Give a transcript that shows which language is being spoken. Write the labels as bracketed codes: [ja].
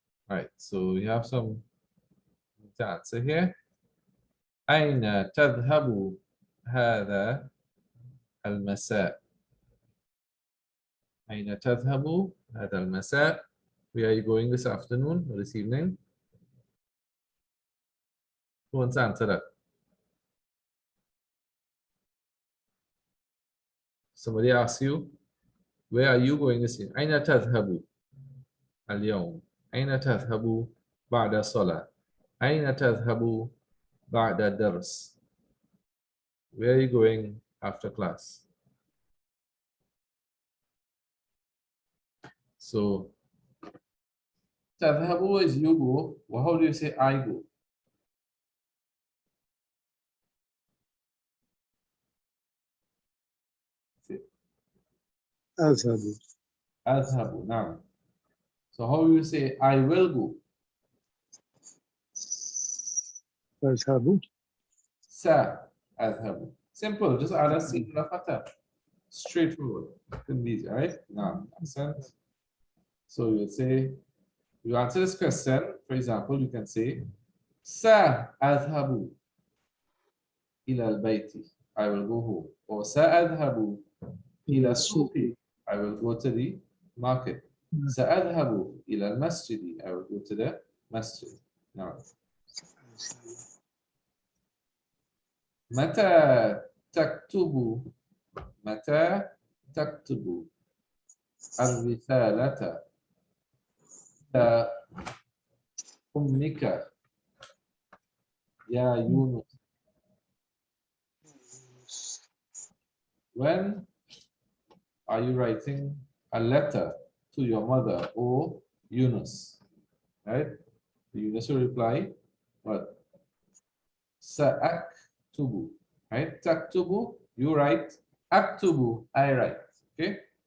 [en] All right, so we have some to answer here. [ar] أين تذهب هذا المساء؟ أين تذهب هذا المساء? [en] Where are you going this afternoon or this evening? Who wants to answer that? Somebody asks you, where are you going this evening? [ar] أين تذهب اليوم؟ أين تذهب بعد الصلاة؟ أين تذهب بعد الدرس? [en] Where are you going after class? So تذهب is you go. Well, how do you say I go? [ar] أذهب أذهب. [en] Now, so how do you say I will go? [ar] أذهب [en] سأذهب. Simple. Just add a singular fatha. Straightforward. Couldn't be easy, right? Now, accent. So you say, you answer this question. For example, you can say [ar] سأذهب إلى البيت. [en] I will go home. [ar] Or سأذهب إلى السوق. [en] I will go to the market. [ar] سأذهب إلى المسجد. [en] I will go to the masjid. [ar] Now, متى تكتب متى تكتب الرسالة إلى أمك يا يونس. [en] When are you writing a letter to your mother or Yunus? Right? Yunus will reply, what? Sa'aktubu. Right? Taktubu, you write. Aktubu, I write. Okay?